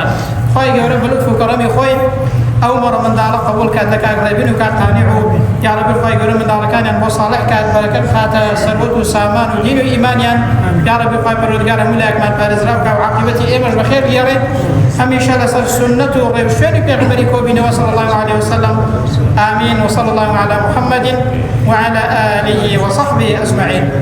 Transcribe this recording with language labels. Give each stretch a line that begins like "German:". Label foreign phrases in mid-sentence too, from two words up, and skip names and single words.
Central Kurdish: خی گەورە بەلوتف و کەڕەمی خۆی ئەو مەڕە منداڵە قبول کات لە کاکڕێبین و کاتتانیع و
Arabic: یا رەبی
Central Kurdish: خی گەورە منداڵەکانیان بۆ ساڵح کات، بەرەکەت خاتە سەروەت و سامان و دین و ئیمانیان،
Arabic: یا رەبی
Central Kurdish: خی پەروەردگار هەموو لایەکمان پارێزرا بکات و عاقبەتی ئێمەش بەخێر بگێڕێت، هەمیشە لەسەر سنەت و ڕێوشوێنی پێغەمبەری کۆبینەوە
Arabic: صلی الله عليه وسلم. آمین وصلى الله على محمد وعلى آله وصحبه أجمعين.